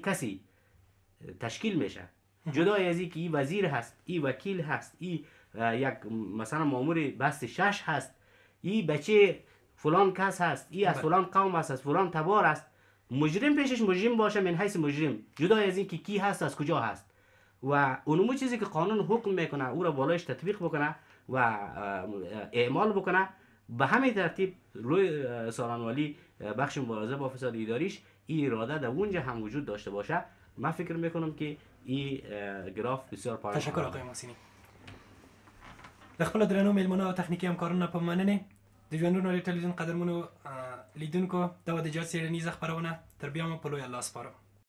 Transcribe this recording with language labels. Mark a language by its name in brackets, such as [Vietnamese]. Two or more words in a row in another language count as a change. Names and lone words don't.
[Persian] کسی تشکیل میشه، جدای از این که این وزیر هست، این وکیل هست، این یک مثلا مامور بست 6 هست، این بچه فلان کس هست، این از فلان قوم است، از فلان تبار است، مجرم پیشش مجرم باشه من حیث مجرم، جدای از این که کی هست، از کجا هست، و اونمو چیزی که قانون حکم میکنه او را بالایش تطبیق بکنه و اعمال بکنه. به همین ترتیب روی سارنوالی بخش مبارزه با فساد اداریش این اراده در اونجا هم وجود داشته باشه، من فکر میکنم که این گراف بسیار پایین. تشکر آقای محسنی. [Pashto] د خپل درنو میلمنو او تخنیکی همکارانو په مننه د ژوندون ټلویزیون قدرمنو لیدونکو دا د جات سیړنیزه خبرونه تر بیا مو په لوی الله سپارم.